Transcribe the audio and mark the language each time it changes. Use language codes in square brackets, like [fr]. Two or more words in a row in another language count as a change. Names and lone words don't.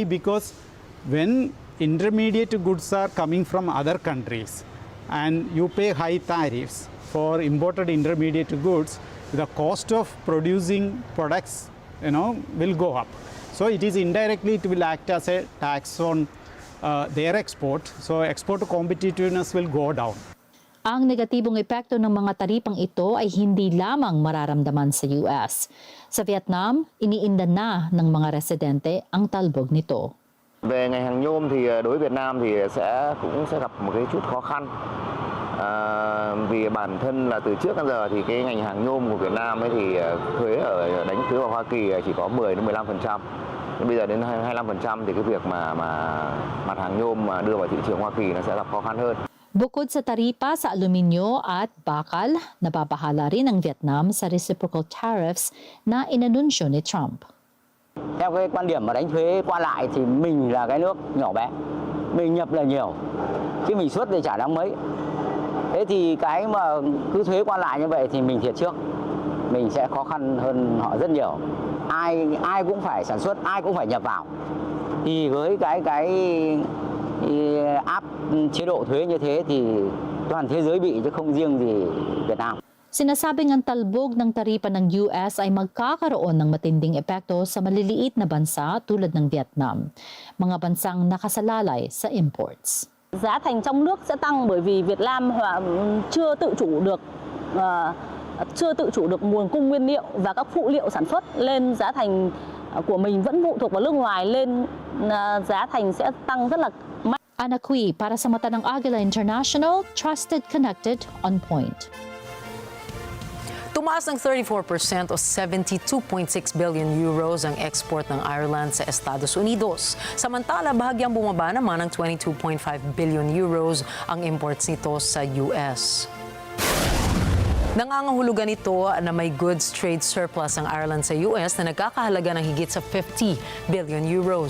[en] Because when intermediate goods are coming from other countries, and you pay high tariffs for imported intermediate goods, the cost of producing products, will go up. So it is indirectly, it will act as a tax on their export. So export competitiveness will go down. [tl] Ang negatibong epekto ng mga taripang ito ay hindi lamang mararamdaman sa US. Sa Vietnam, iniinda na ng mga residente ang talbog nito. [vi] Về ngành hàng nhôm thì đối với Việt Nam thì cũng sẽ gặp một cái chút khó khăn. Vì bản thân là từ trước đến giờ thì cái ngành hàng nhôm của Việt Nam ấy thì đánh thuế vào Hoa Kỳ chỉ có 10 đến 15%. Nhưng bây giờ đến 25% thì cái việc mà mặt hàng nhôm mà đưa vào thị trường Hoa Kỳ nó sẽ gặp khó khăn hơn. [tl] Bukod sa taripa sa aluminyo at bakal, nababahala rin ang Vietnam sa [en] reciprocal tariffs [tl] na inanunsyo ni Trump. [vi] Theo cái quan điểm mà đánh thuế qua lại thì mình là cái nước nhỏ bé, mình nhập là nhiều, chứ mình xuất thì chả đáng mấy. Thế thì cái mà cứ thuế qua lại như vậy thì mình thiệt trước, mình sẽ khó khăn hơn họ rất nhiều. Ai cũng phải sản xuất, ai cũng phải nhập vào. Thì với cái áp chế độ thuế như thế thì toàn thế giới bị chứ không riêng gì Việt Nam. [tl] Sinasabing ang talbog ng taripa ng US ay magkakaroon ng matinding epekto sa maliliit na bansa tulad ng Vietnam, mga bansang nakasalalay sa imports. [vi] Giá thành trong nước sẽ tăng bởi vì Việt Nam chưa tự chủ được nguồn cung nguyên liệu và các phụ liệu sản xuất, lên giá thành của mình vẫn phụ thuộc vào nước ngoài, lên giá thành sẽ tăng rất là mạnh. [tl] Ana Cui para sa mata ng Agila International, [en] trusted, connected, on point. [tl] Tumaas ng 34% o 72.6 [en] billion euros [tl] ang export ng Ireland sa Estados Unidos. Samantala, bahagyang bumaba naman ng 22.5 [en] billion euros [tl] ang imports nito sa US. Nangangahulugan ito na may [en] goods trade surplus [tl] ang Ireland sa US na nagkakahalaga ng higit sa 50 [en] billion euros.